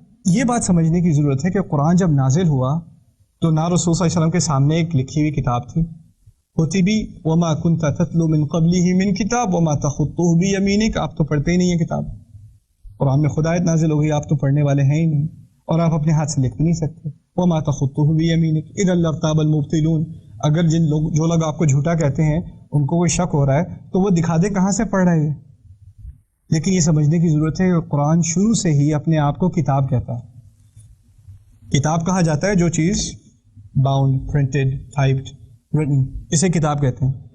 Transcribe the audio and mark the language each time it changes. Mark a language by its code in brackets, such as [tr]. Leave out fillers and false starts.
[ur] یہ بات سمجھنے کی ضرورت ہے کہ قرآن جب نازل ہوا تو نہ رسول صلی اللہ علیہ وسلم کے سامنے ایک لکھی ہوئی کتاب تھی، ہوتی بھی [ar] وما كنت تتلو من قبله من کتاب وما تخطه بيمينك، [ur] آپ تو پڑھتے ہی نہیں ہیں کتاب. قرآن میں خدا آیت نازل ہو گئی، آپ تو پڑھنے والے ہیں ہی نہیں، اور آپ اپنے ہاتھ سے لکھ بھی نہیں سکتے. [ar] وما تخطه بيمينك اذا لارتاب المبطلون. [ur] اگر جو لوگ آپ کو جھوٹا کہتے ہیں ان کو کوئی شک ہو رہا ہے تو وہ دکھا دے کہاں سے پڑھ رہے ہیں. لیکن یہ سمجھنے کی ضرورت ہے کہ قرآن شروع سے ہی اپنے آپ کو کتاب کہتا ہے. کتاب کہا جاتا ہے جو چیز باؤنڈ، پرنٹڈ، ٹائپڈ، ریٹن، اسے کتاب کہتے ہیں.